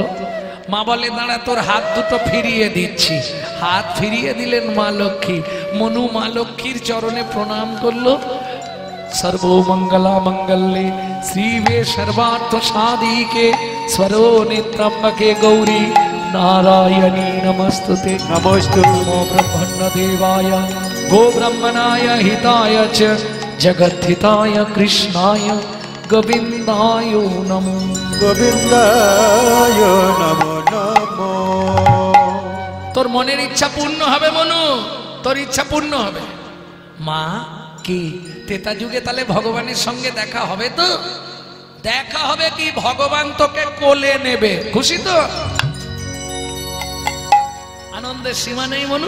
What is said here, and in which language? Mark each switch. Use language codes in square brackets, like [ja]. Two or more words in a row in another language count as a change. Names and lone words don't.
[bn] মা বলে দাঁড়া, তোর হাত দুটো ফিরিয়ে দিচ্ছি। হাত ফিরিয়ে দিলেন মা লক্ষ্মী। মনু মা লক্ষ্মীর চরণে প্রণাম করলো। [sa] সর্বমঙ্গলা মঙ্গলে শ্রীবে সর্বার্থ সাধিকে স্বরো নেত্রম্বকে গৌরী नारायणी नमस्तुते नमोस्तु नमो ब्रह्मण्य देवाय गो ब्रह्मणाय हिताय च जगद्धिताय कृष्णाय गोविन्दाय नमो गोविन्दाय नमो नमो। [bn] তোর মনের ইচ্ছা পূর্ণ হবে মনু, তোর ইচ্ছা পূর্ণ হবে। মা কি তেতা যুগে তাহলে ভগবানের সঙ্গে দেখা হবে তো? দেখা হবে কি, ভগবান তোকে কোলে নেবে, খুশি তো? আনন্দের সীমা নেই মনু।